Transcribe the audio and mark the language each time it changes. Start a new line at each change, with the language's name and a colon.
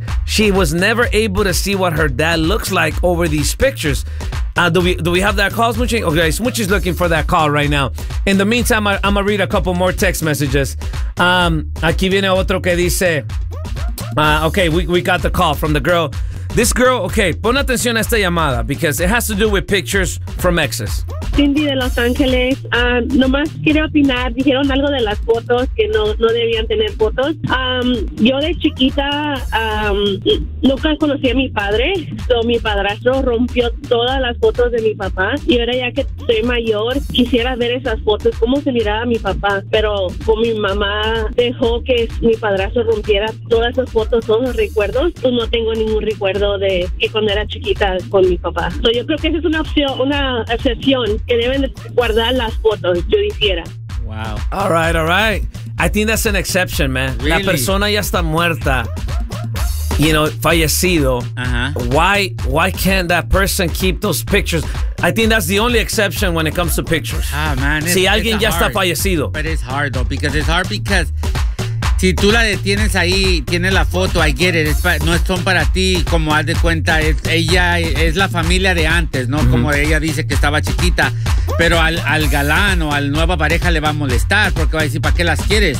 English: she was never able to see what her dad looks like over these pictures. Do we have that call, Smoochie? Okay, Smoochie's looking for that call right now. In the meantime, I'm going to read a couple more text messages.
Spanish: Aquí viene otro que dice...
English: Okay, we got the call from the girl. This girl, okay,
Spanish: pon atención a esta llamada
English: because it has to do with pictures from exes.
Spanish: Cindy de Los Ángeles, nomás quiero opinar, dijeron algo de las fotos, que no debían tener fotos. Yo de chiquita nunca conocí a mi padre, so mi padrastro rompió todas las fotos de mi papá y ahora ya que soy mayor, quisiera ver esas fotos, cómo se miraba mi papá, pero con mi mamá dejó que mi padrastro rompiera todas esas fotos, todos los recuerdos, pues no tengo ningún recuerdo de que cuando era chiquita con mi papá. So, yo creo que esa es una opción, una excepción. Que deben guardar las fotos, yo
English: dijera. Wow. All right. I think that's an exception, man. Really?
Spanish: La persona ya está muerta.
English: You know,
Spanish: fallecido. Uh-huh.
English: Why can't that person keep those pictures? I think that's the only exception when it comes to pictures. Ah, man.
Spanish: Si alguien ya está fallecido.
English: But it's hard, though, because it's hard because...
Spanish: Si tú la detienes ahí, tienes la foto,
English: I get it,
Spanish: son para ti, como haz de cuenta, ella es la familia de antes, ¿no? Mm-hmm. Como ella dice que estaba chiquita, pero al galán o al nueva pareja le va a molestar porque va a decir, ¿para qué las quieres?